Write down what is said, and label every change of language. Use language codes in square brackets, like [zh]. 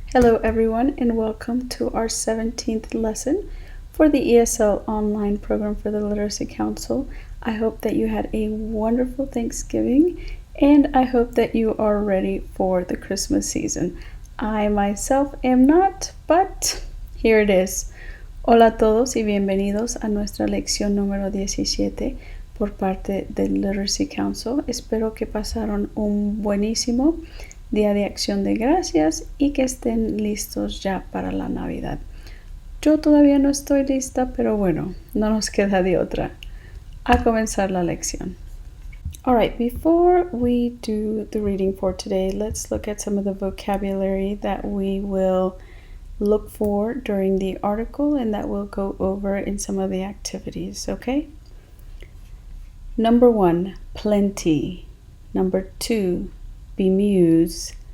[en] Hello everyone and welcome to our 17th lesson for the ESL Online program for the Literacy Council. I hope that you had a wonderful Thanksgiving and I hope that you are ready for the Christmas season. I myself am not, but here it is. [es] Hola a todos y bienvenidos a nuestra lección número 17 por parte del Literacy Council. Espero que pasaron un buenísimo Día de Acción de Gracias y que estén listos ya para la Navidad. Yo todavía no estoy lista, pero bueno, no nos queda de otra. A comenzar la lección. [en] Alright, before we do the reading for today, let's look at some of the vocabulary that we will look for during the article and that we'll go over in some of the activities, okay? Number 1, plenty. Number 2, bemuse.